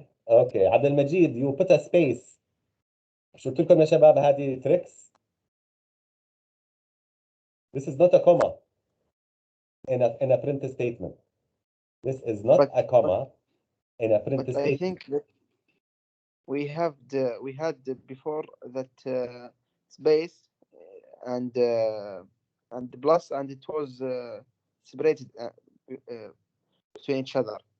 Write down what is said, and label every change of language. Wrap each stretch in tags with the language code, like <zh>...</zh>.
<ar>اوكي</ar> <en>عبد المجيد you put a space.</en> <ar>شو قلت لكم يا شباب؟ هذه tricks.</ar> <en>This is not a comma in a print statement. This is not a comma in a print But statement. I think that we had before that space and the plus, and it was separated between each other.</en>